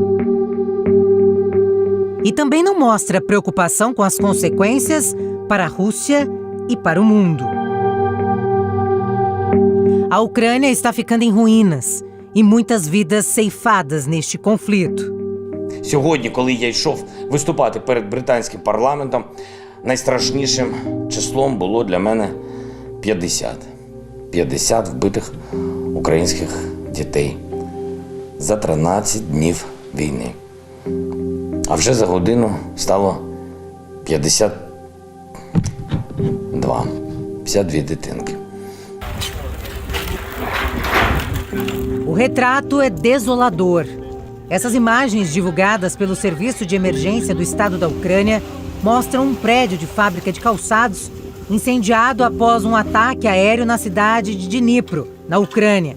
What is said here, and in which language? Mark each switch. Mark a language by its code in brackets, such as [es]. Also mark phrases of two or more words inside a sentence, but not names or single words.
[pt] E também não mostra preocupação com as consequências para a Rússia e para o mundo. A Ucrânia está ficando em ruínas e muitas vidas ceifadas neste conflito. [uk] Сьогодні, коли я йшов виступати перед британським парламентом, найстрашнішим числом було для мене 50. 50 вбитих українських дітей за 13 днів війни. А вже за годину стало 50 52 дитинки. [pt] O retrato é desolador. Essas imagens divulgadas pelo Serviço de Emergência do Estado da Ucrânia mostram um prédio de fábrica de calçados incendiado após um ataque aéreo na cidade de Dnipro, na Ucrânia.